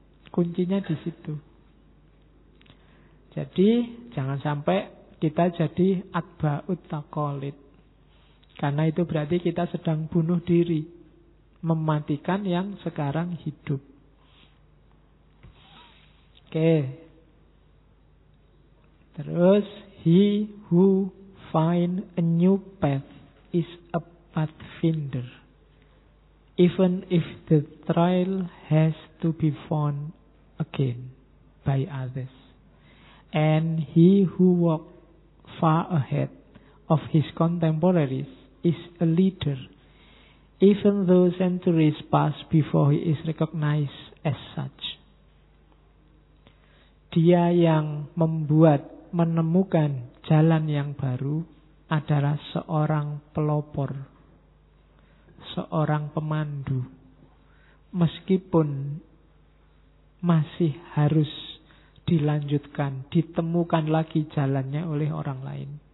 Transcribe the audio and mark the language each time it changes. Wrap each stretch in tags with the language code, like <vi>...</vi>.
<id>Kuncinya di situ. Jadi, jangan sampai kita jadi</id> <ar>atba'ut taqalid.</ar> <id>Karena itu berarti kita sedang bunuh diri. Mematikan yang sekarang hidup. Oke.</id> <en>Terus, he who find a new path is a pathfinder, even if the trail has to be found again by others. And he who walks far ahead of his contemporaries is a leader, even though centuries pass before he is recognized as such.</en> <id>Dia yang membuat, menemukan jalan yang baru adalah seorang pelopor, seorang pemandu. Meskipun masih harus dilanjutkan, ditemukan lagi jalannya oleh orang lain.</id>